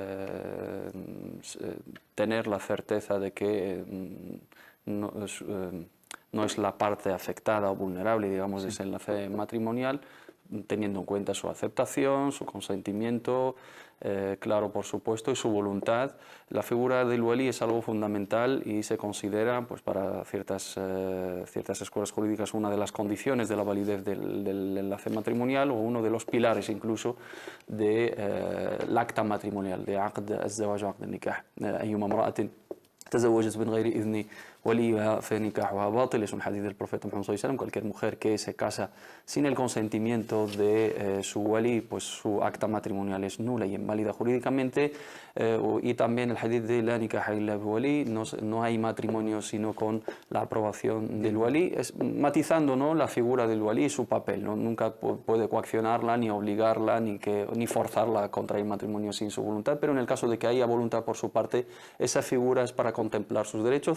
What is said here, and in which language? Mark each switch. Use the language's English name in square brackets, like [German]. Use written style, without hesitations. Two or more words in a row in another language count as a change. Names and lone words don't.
[Spanish] tener la certeza de que no es la parte afectada o vulnerable, digamos, de ese enlace matrimonial, teniendo en cuenta su aceptación, su consentimiento, claro, por supuesto, y su voluntad. La figura del wali es algo fundamental y se considera, pues, para ciertas escuelas jurídicas, una de las condiciones de la validez del enlace matrimonial o uno de los pilares incluso del acta matrimonial, de [Arabic] عقد الزواج وعقد النكاح. أيما امرأة تزوجت من غير إذن وليها فنكاحها باطل, [Spanish] es un hadith del profeta Muhammad [Arabic] صلى الله عليه وسلم. [Spanish] Cualquier mujer que se casa sin el consentimiento de su wali, pues su acta matrimonial es nula y inválida jurídicamente. Y también el hadith de [Arabic] لا نكاح إلا بولي, [Spanish] no hay matrimonio sino con la aprobación del wali, matizando, ¿no?, la figura del wali y su papel, ¿no? Nunca puede coaccionarla ni obligarla ni forzarla a contraer matrimonio sin su voluntad, pero en el caso de que haya voluntad por su parte, esa figura es para contemplar sus derechos.